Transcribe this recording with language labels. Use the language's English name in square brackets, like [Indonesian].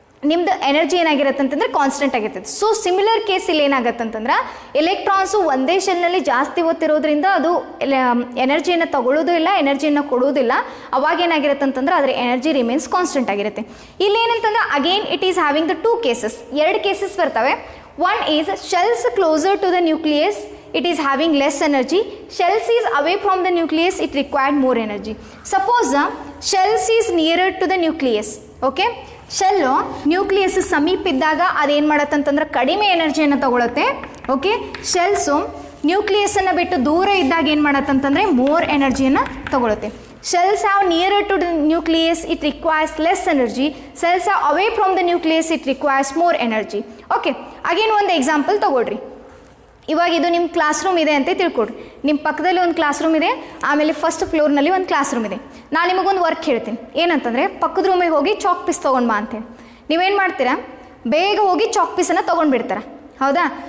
[Kannada] ನಿಮ್ದು ಎನರ್ಜಿ ಏನಾಗಿರುತ್ತೆ ಅಂತಂದರೆ ಕಾನ್ಸ್ಟೆಂಟ್ ಆಗಿರ್ತದೆ. ಸೊ ಸಿಮಿಲರ್ ಕೇಸ್ ಇಲ್ಲಿ ಏನಾಗುತ್ತೆ ಅಂತಂದ್ರೆ ಎಲೆಕ್ಟ್ರಾನ್ಸು ಒಂದೇ ಶೆಲ್ನಲ್ಲಿ ಜಾಸ್ತಿ ಹೊತ್ತಿರೋದ್ರಿಂದ ಅದು ಎನರ್ಜಿಯನ್ನು ತಗೊಳ್ಳೋದು ಇಲ್ಲ, ಎನರ್ಜಿಯನ್ನು ಕೊಡೋದಿಲ್ಲ. ಅವಾಗ ಏನಾಗಿರುತ್ತೆ ಅಂತಂದ್ರೆ ಅದರ ಎನರ್ಜಿ ರಿಮೇನ್ಸ್ ಕಾನ್ಸ್ಟೆಂಟ್ ಆಗಿರುತ್ತೆ. ಇಲ್ಲಿ ಏನಂತಂದ್ರೆ [English] again it is having the 2 cases, [Kannada] 2 cases ಬರ್ತವೆ. [English] One is shells closer to the nucleus, it is having less energy. Shells is away from the nucleus, it required more energy. Suppose shells is nearer to the nucleus, okay? [Kannada] Shell nucleus ಸಮೀಪ ಇದ್ದಾಗ ಅದೇನು ಮಾಡತ್ತೆ ಅಂತಂದ್ರೆ ಕಡಿಮೆ ಎನರ್ಜಿಯನ್ನು ತಗೊಳುತ್ತೆ. Okay, cells ನ್ಯೂಕ್ಲಿಯಸನ್ನು ಬಿಟ್ಟು ದೂರ ಇದ್ದಾಗ ಏನು ಮಾಡತ್ತೆ ಅಂತಂದರೆ ಮೋರ್ ಎನರ್ಜಿಯನ್ನು ತಗೊಳುತ್ತೆ. [English] Shells have nearer to the nucleus, it requires less energy. Shells are away from the nucleus, it requires more energy. Okay, again [Kannada] ಒಂದು ಎಕ್ಸಾಂಪಲ್ ತಗೊಳ್ರಿ. ಇವಾಗ ಇದು ನಿಮ್ಮ ಕ್ಲಾಸ್ ರೂಮ್ ಇದೆ ಅಂತ ತಿಳ್ಕೊಡ್ರಿ. ನಿಮ್ಮ ಪಕ್ಕದಲ್ಲಿ ಒಂದು ಕ್ಲಾಸ್ ರೂಮ್ ಇದೆ, ಆಮೇಲೆ ಫಸ್ಟ್ ಫ್ಲೋರ್ನಲ್ಲಿ ಒಂದು ಕ್ಲಾಸ್ ರೂಮ್ ಇದೆ. ನಾನು ನಿಮಗೊಂದು ವರ್ಕ್ ಹೇಳ್ತೀನಿ, ಏನಂತಂದರೆ ಪಕ್ಕದ ರೂಮಿಗೆ ಹೋಗಿ ಚಾಕ್ ಪೀಸ್ ತೊಗೊಂಡು ಬಾ ಅಂತೇಳಿ. ನೀವೇನು ಮಾಡ್ತೀರಾ, ಬೇಗ ಹೋಗಿ ಚಾಕ್ ಪೀಸನ್ನು ತೊಗೊಂಡು ಹೌದಾ?